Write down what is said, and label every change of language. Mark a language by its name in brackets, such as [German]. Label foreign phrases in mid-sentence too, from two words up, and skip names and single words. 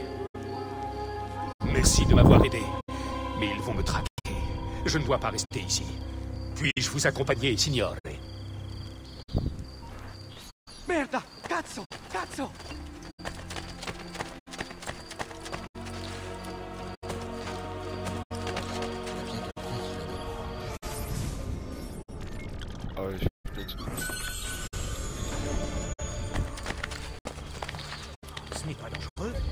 [French] Merci de m'avoir aidé. Mais ils vont me traquer. Je ne dois pas rester ici. Puis-je vous accompagner, signore? [Italian] Merda! Cazzo! Cazzo! [French] Ah ouais, je suis dessus. Ce n'est pas dangereux.